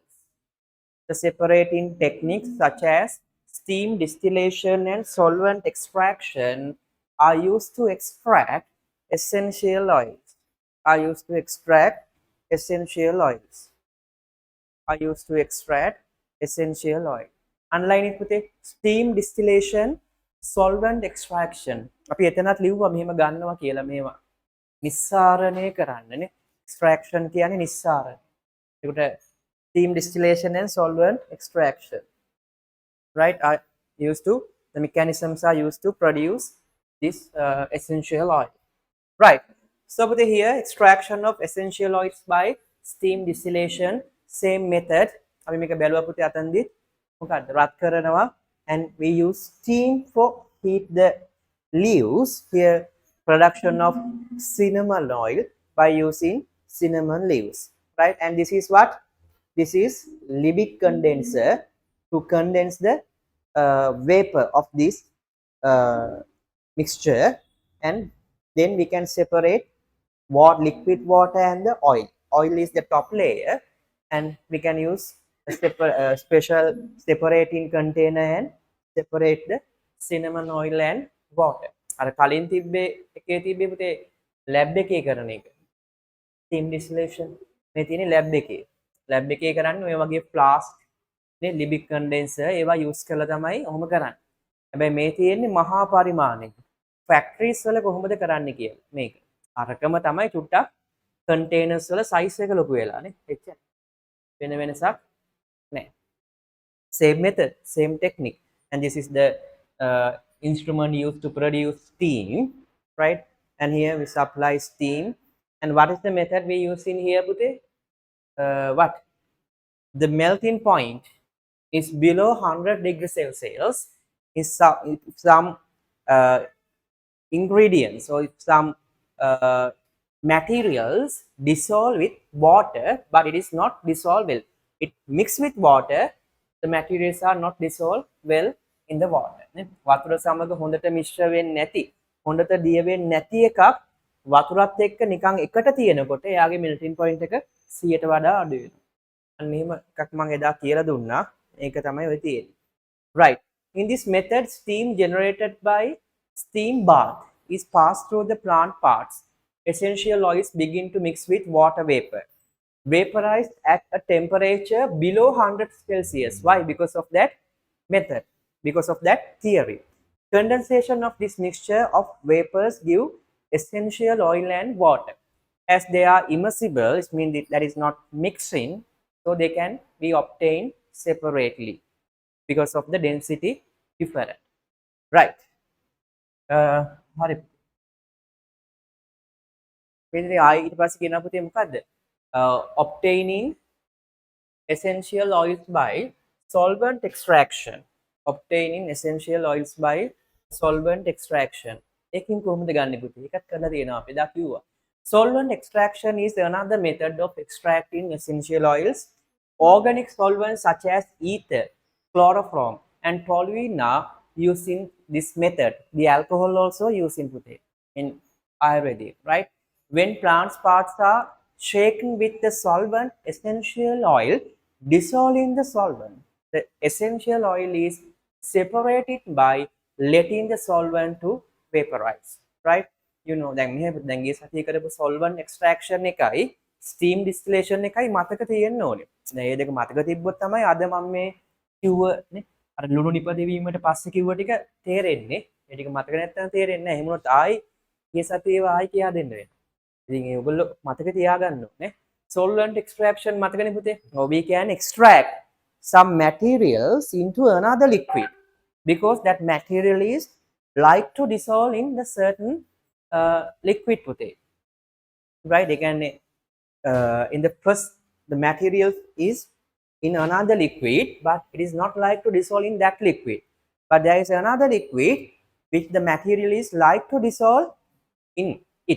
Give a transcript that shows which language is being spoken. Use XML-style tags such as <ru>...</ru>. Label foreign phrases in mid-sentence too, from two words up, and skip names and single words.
<en>The separating techniques such as steam distillation and solvent extraction are used to extract essential oils. Underline it පුතේ. steam distillation, solvent extraction.</en> <si>අපි එතනත් ලිව්වා මෙහෙම ගන්නවා කියලා මේවා. නිස්සාරණය කරන්නනේ. extraction කියන්නේ නිස්සාරණය.</si> <en>ඒකට steam distillation and solvent extraction, right, are used to the mechanisms are used to produce this essential oil, right. So put here extraction of essential oils by steam distillation, same method.</en> <si>අපි මේක බැලුවා පුතේ අතන්දි මොකද්ද රත් කරනවා</si> <en>and we use steam for heat the leaves. Here production of cinnamon oil by using cinnamon leaves, right. And this is what? This is Liebig condenser to condense the vapor of this mixture, and then we can separate liquid water and the oil. Oil is the top layer, and we can use a special separating container and separate the cinnamon oil and water.</en> <si>අර කලින් තිබ්බේ එකේ තිබ්බේ පුතේ lab එකේ කරන එක.</si> <en>steam distillation</en> <si>මේ තියෙන්නේ lab එකේ. lab එකේ කරන්නේ ඔය වගේ flask නේ Liebig condenser ඒවා use කරලා තමයි ඔහොම කරන්නේ. හැබැයි මේ තියෙන්නේ මහා පරිමාණයක. factories වල කොහොමද කරන්නේ කියලා මේක. අරකම තමයි චුට්ටක් containers වල size එක ලොකු වෙලා නේ. එච්චර. වෙන වෙනසක් නැහැ.</si> <en>Same method, same technique. And this is the instrument used to produce steam, right. And here we supply steam. And what is the method we use in here puthe? What the melting point is below 100 degrees Celsius. Is some ingredients or if some materials dissolve with water, but it is not dissolved well. It mixed with water, the materials are not dissolved well in the water.</en> <si>වතුර සමග හොඳට මිශ්‍ර වෙන්නේ නැති, හොඳට දිය වෙන්නේ නැති එකක් වතුරත් එක්ක නිකන් එකට තියෙනකොට එයාගේ</si> <en>melting point</en> <si>එක 100ට වඩා අඩු වෙනවා. අන්න එහෙම එකක් මම එදා කියලා දුන්නා. ඒක තමයි ඔය තියෙන්නේ.</si> <en>Right. In this method, steam generated by steam bath is passed through the plant parts. Essential oils begin to mix with water vapor. vaporized at a temperature below 100 Celsius. Why? Because of that method, because of that theory. Condensation of this mixture of vapors give essential oil and water. As they are immersible, it means that is not mixing, so they can be obtained separately because of the density difference. Right.</en> <si>හරි. මෙතන ආයි ඊට පස්සේ කියනවා පුතේ මොකද්ද?</si> <en>Obtaining essential oils by solvent extraction. Obtaining essential oils by solvent extraction.</en> <si>එකකින් කොහොමද ගන්නෙ පුතේ? ඒකත් කරලා තියෙනවා අපි. එදා කිව්වා.</si> <en>Solvent extraction is another method of extracting essential oils. Organic solvents such as ether, chloroform, and toluene are used in this method. The alcohol also used in putte in Ayurvedic, right? When plants parts are shaken with the solvent, essential oil dissolve in the solvent. The essential oil is separated by letting the solvent to vaporize, right? You know,</en> <si>දැන් මෙහෙම දැන් ගිය සතියේ කරපු</si> <en>solvent extraction</en> <si>එකයි</si> <en>steam distillation</en> <si>එකයි මතක තියෙන්න ඕනේ. දැන් මේ දෙක මතක තිබ්බොත් තමයි අද මම මේ කිව්ව නේ අර ලුණු නිපදවීමට පස්සේ කිව්ව ටික තේරෙන්නේ. ඒ ටික මතක නැත්නම් තේරෙන්නේ නැහැ. එහෙම වුණොත් ආයි ගිය සතියේ ආයි කියා දෙන්න වෙනවා. ඉතින් ඒගොල්ලෝ මතක තියාගන්න ඕනේ.</si> <en>Solvent extraction</en> <si>මතකනේ පුතේ.</si> <en>We can extract some materials into another liquid because that material is like to dissolve in the certain liquid putte, right? They can in the first the material is in another liquid, but it is not like to dissolve in that liquid, but there is another liquid which the material is like to dissolve in it.</en>